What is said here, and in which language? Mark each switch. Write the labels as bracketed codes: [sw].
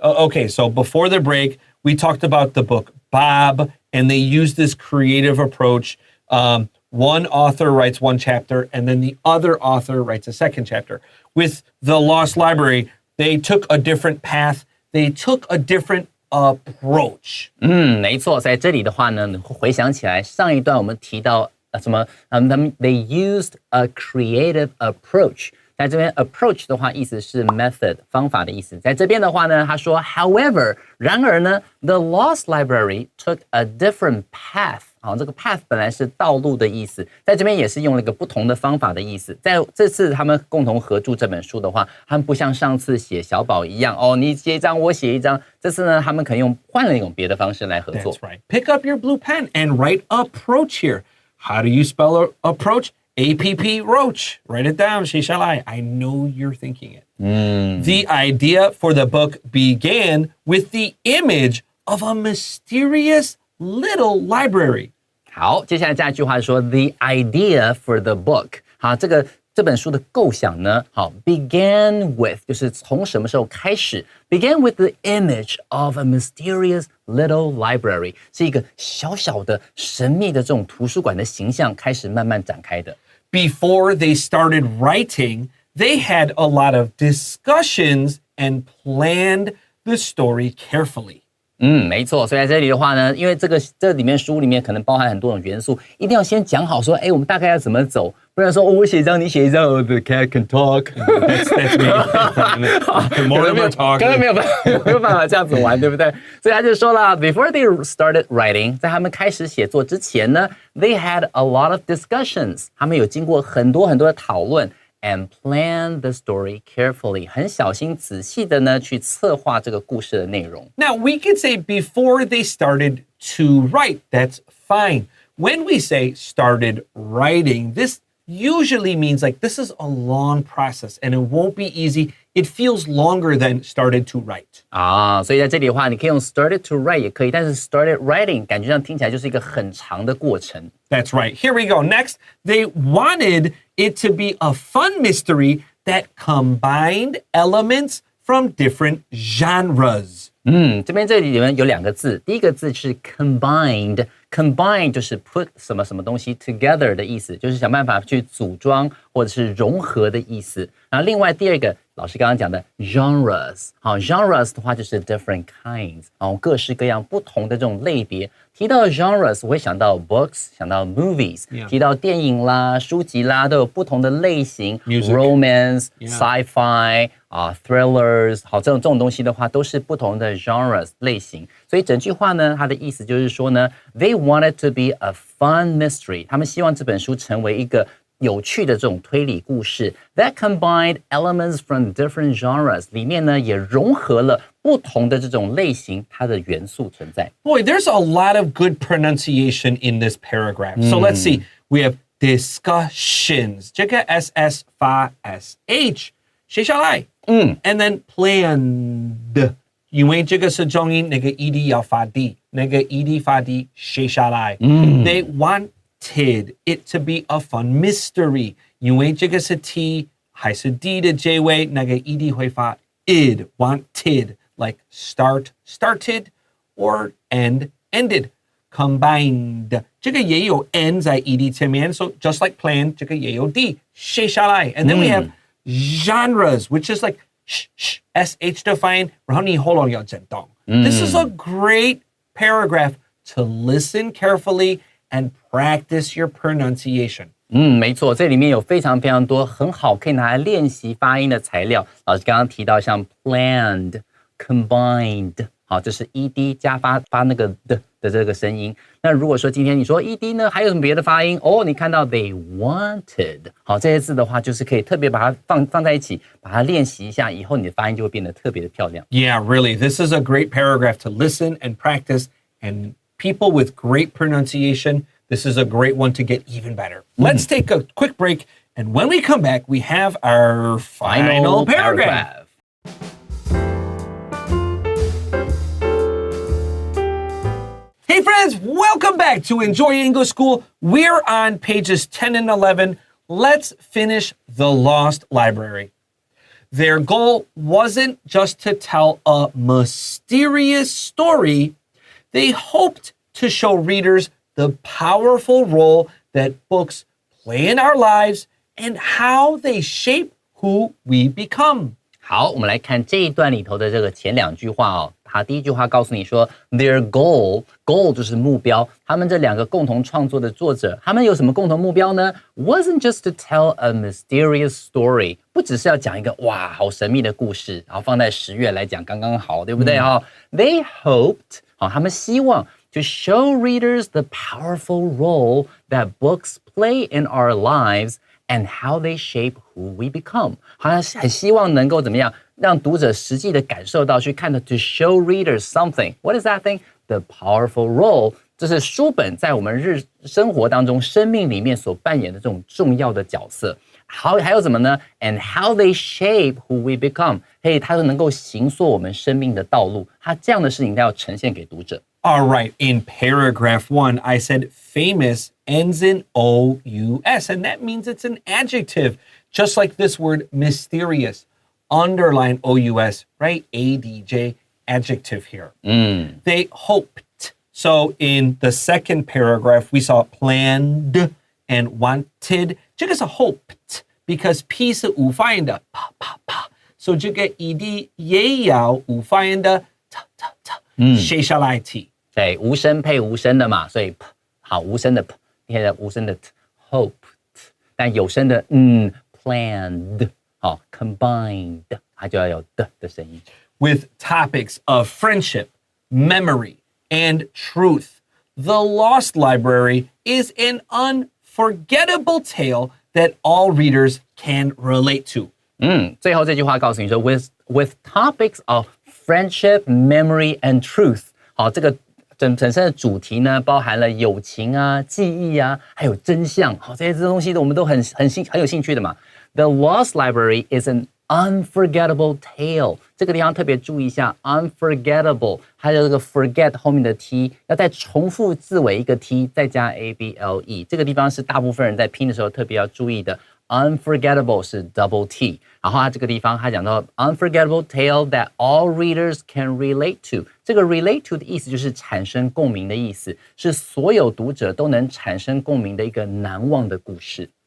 [en] Okay, so before the break, we talked about the book Bob, and they used this creative approach. One author writes one chapter, and then the other author writes a second chapter. With the Lost Library, they took a different path. They took a different approach. [zh] 没错，在这里的话呢，你会回想起来上一段我们提到什么？ [en] They used a creative approach. [zh] 在这边 approach 的话，意思是 method 方法的意思。在这边的话呢，他说 [en] however [zh] 然而呢 ， [en] the Lost Library took a different path. [zh] 好，这个 path 本来是道路的意思，在这边也是用了一个不同的方法的意思。在这次他们共同合著这本书的话，他们不像上次写小宝一样，你写一张我写一张。这次呢，他们可能换了一种别的方式来合作。 [en] That's right. Pick up your blue pen and write approach here. How do you spell approach? APP Roach. Write it down, Shishalai. I know you're thinking it. The idea for the book began with the image of a mysterious little library. [zh] 好，接下来这句话说 [en] the idea for the book. [zh] 好，这本书的构想呢，好 [en] began with [zh] 就是从什么时候开始 ？ [en] began with the image of a mysterious little library [zh] 是一个小小的神秘的这种图书馆的形象开始慢慢展开的。 [en] Before they started writing, they had a lot of discussions and planned the story carefully. [zh] 没错，所以在这里的话呢，因为这里面书里面可能包含很多种元素，一定要先讲好说，我们大概要怎么走，不然说我写一张，你写一张， [en] the cat can talk. That's me. The more we're talking. [zh] 刚刚没有办法这样子玩，对不对？所以他就说了 ， [en] before they started writing， [zh] 在他们开始写作之前呢 ， [en] they had a lot of discussions， [zh] 他们有经过很多的讨论。 [en] And plan the story carefully. [zh] 很小心仔细的呢去策划这个故事的内容。 [en] Now, we could say before they started to write. That's fine. When we say started writing, this usually means like this is a long process and it won't be easy. It feels longer than started to write. [zh] 所以在这里的话，你可以用 [en] started to write [zh] 也可以，但是 [en] started writing [zh] 感觉上听起来就是一个很长的过程。 [en] That's right. Here we go. Next, they wanted it to be a fun mystery that combined elements from different genres. [zh] 这边这里面有两个字，第一个字是 combined 就是 [en] put [zh] 什么什么东西 [en] together [zh] 的意思，就是想办法去组装或者是融合的意思。然后另外第二个，老师刚刚讲的 genres， 好 genres 的话就是 [en] different kinds， [zh] 各式各样不同的这种类别。提到 genres， 我会想到 books， 想到 movies， 提到电影啦、书籍啦，都有不同的类型 [en] Music. romance, sci-fi。 [zh] thrillers 好，这种东西的话都是不同的 genres 类型，所以整句话呢，它的意思就是说呢 ， [en] they wanted to be a fun mystery， [zh] 他们希望这本书成为一个有趣的这种推理故事 [en] that combined elements from different genres， [zh] 里面呢也融合了不同的这种类型它的元素存在。 [en] Boy, there's a lot of good pronunciation in this paragraph. So let's see. We have discussions. [zh] 这个 ss 发 sh， 写下来。 And then planned， 因为这个是重音，那个 ed 要发低，那个 ed 发低，写下来。 [en] They wanted it to be a fun mystery， [zh] 因为这个是 t 还是 d 的结尾，那个 ed 会发 id。 [en] Wanted like start, started, or end, ended. Combined， [zh] 这个也有 n 在 ed 前面 [en] ，so just like planned， [zh] 这个也有 d 写下来。 [en] And then we have genres, which is like [zh] sh 的发音，然后你喉咙要震动。 [en] This is a great paragraph to listen carefully and practice your pronunciation. [zh] 没错，这里面有非常非常多很好可以拿来练习发音的材料。老师刚刚提到像 planned、combined， 好，这是 [en] ed [zh] 加发那个的这个声音。那如果说今天你说 ed 呢，还有什么别的发音？你看到 [en] they wanted， [zh] 好，这些字的话就是可以特别把它放在一起，把它练习一下，以后你的发音就会变得特别的漂亮。 [en] Yeah, really. This is a great paragraph to listen and practice, and people with great pronunciation.This is a great one to get even better. Let's take a quick break, and when we come back, we have our final paragraph. Hey friends, welcome back to Enjoy English School. We're on pages 10 and 11. Let's finish The Lost Library. Their goal wasn't just to tell a mysterious story. They hoped to show readers the powerful role that books play in our lives and how they shape who we become. [zh] 好，我们来看这一段里头的这个前两句话哦。好，第一句话告诉你说 [en] their goal [zh] 就是目标。他们这两个共同创作的作者，他们有什么共同目标呢？ [en] Wasn't just to tell a mysterious story， [zh] 不只是要讲一个哇好神秘的故事，然后放在10月来讲刚刚好，对不对 [en] They hoped， [zh] 好，他们希望 [en] to show readers the powerful role that books play in our lives and how they shape who we become. [zh] 好像很希望能够怎么样，让读者实际的感受到，去看到 [en] to show readers something. What is that thing? The powerful role. [zh] 这是书本在我们生活当中、生命里面所扮演的这种重要的角色。还有什么呢 ？ [en] And how they shape who we become. [zh] 它能够形塑我们生命的道路。它这样的事情，它要呈现给读者。 [en] All right, in paragraph 1, I said famous ends in O-U-S, and that means it's an adjective, just like this word mysterious. Underline O-U-S, right? A-D-J, adjective here. They hoped. So in the second paragraph, we saw planned and wanted. [zh] 这个是 hoped, [en] because [zh] P 是无发音的，啪啪啪。 [en] So [zh] 这个 ED 也要无发音的，ta ta ta。写下来 t，对，无声配无声的嘛，所以 p 好，无声的 p， 现在无声的 t [en] hoped， [zh] 但有声的 [en] planned， [zh] 好 combined， 它就要有的声音。 [en] With topics of friendship, memory, and truth, The Lost Library is an unforgettable tale that all readers can relate to. [zh] 最后这句话告诉你说 [en] with topics of friendship, memory, and truth. [zh] 好，这个本身的主题呢，包含了友情啊、记忆啊，还有真相。好，这些东西我们都很有兴趣的嘛。 [en] The Lost Library is an unforgettable tale. [zh] 这个地方特别注意一下 ， [en] unforgettable， [zh] 它的这个 forget 后面的 t 要再重复字尾一个 t， 再加 able。这个地方是大部分人在拼的时候特别要注意的。 Unforgettable 是 double T， 然后它这个地方它讲到 [en] unforgettable tale that all readers can relate to。 [zh] 这个 [en] relate to [zh] 的意思就是产生共鸣的意思，是所有读者都能产生共鸣的一个难忘的故事。